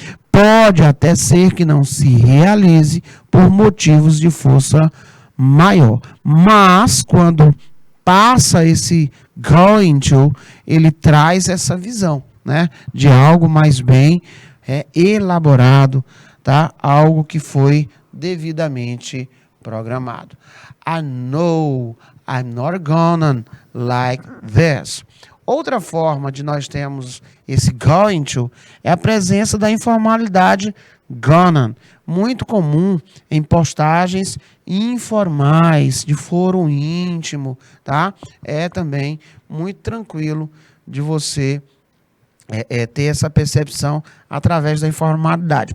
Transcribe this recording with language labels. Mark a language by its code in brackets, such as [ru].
[pt] Pode até ser que não se realize por motivos de força maior, mas quando passa esse going to, ele traz essa visão, né, de algo mais bem elaborado, tá? Algo que foi devidamente programado. [en] I know I'm not gonna like this. [pt] Outra forma de nós termos esse going to é a presença da informalidade gonna, muito comum em postagens informais, de fórum íntimo, tá? É também muito tranquilo de você ter essa percepção através da informalidade.